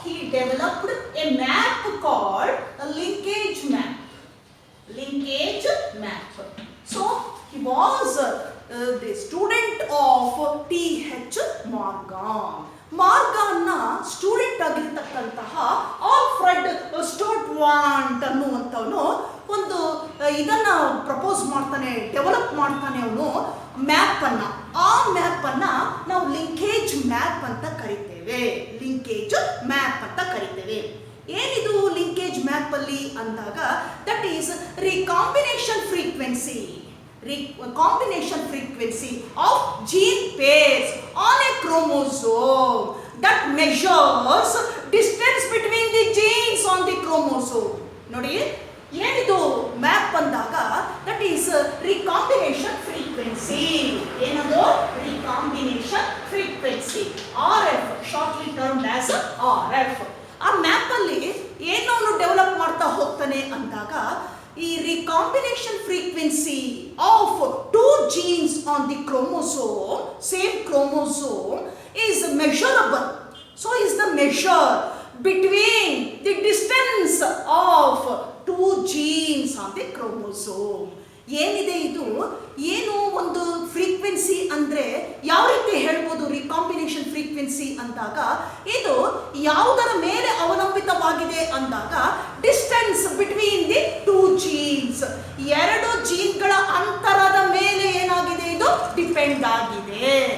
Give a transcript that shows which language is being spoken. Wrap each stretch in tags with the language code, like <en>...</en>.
<en>developed a map called a linkage map. Linkage map. So he was the student of T.H. Morgan.</en> <kn>ಮಾರ್ಗಾನ್ನ student ಆಗಿರ್ತಕ್ಕಂತಹ Alfred Stuart ಅನ್ನುವಂಥವನು ಒಂದು ಇದನ್ನ propose ಮಾಡ್ತಾನೆ, develop ಮಾಡ್ತಾನೆ ಅವನು ಮ್ಯಾಪನ್ನ. ಆ ಮ್ಯಾಪನ್ನ ನಾವು linkage map ಅಂತ ಕರಿತೇವೆ. ಲಿಂಕೇಜ್ ಮ್ಯಾಪ್ ಅಂತ ಕರಿತೇವೆ. ಏನಿದು ಲಿಂಕೇಜ್ ಮ್ಯಾಪ್ ಅಲ್ಲಿ ಅಂದಾಗ</kn> <en>That is recombination frequency. Recombination frequency of gene pairs on a chromosome that measures distance between the genes on the chromosome.</en> <kn>ನೋಡಿ ಏನಿದು ಮ್ಯಾಪ್ ಅಂದಾಗ</kn> <en>That is recombination frequency.</en> <kn>ಏನದು recombination frequency, RF,</kn> <en>Shortly termed as RF.</en> <kn>ಆ map ಅಲ್ಲಿ ಏನು ಅವನು develop ಮಾಡ್ತಾ ಹೋಗ್ತಾನೆ ಅಂದಾಗ ಈ recombination frequency of 2</kn> <en>genes on the chromosome, same chromosome, is measurable. So is the measure between the distance of 2 genes on the chromosome.</en> <kn>ಏನಿದೆ ಇದು, ಏನು ಒಂದು ಫ್ರೀಕ್ವೆನ್ಸಿ ಅಂದರೆ ಯಾವ ರೀತಿ ಹೇಳ್ಬೋದು ರಿಕಾಂಬಿನೇಷನ್ ಫ್ರೀಕ್ವೆನ್ಸಿ ಅಂದಾಗ ಇದು ಯಾವುದರ ಮೇಲೆ ಅವಲಂಬಿತವಾಗಿದೆ ಅಂದಾಗ</kn> <en>distance between the 2 genes,</en> <kn>2 ಜೀನ್ಗಳ ಅಂತರದ ಮೇಲೆ ಏನಾಗಿದೆ ಇದು ಡಿಪೆಂಡ್ ಆಗಿದೆ.</kn>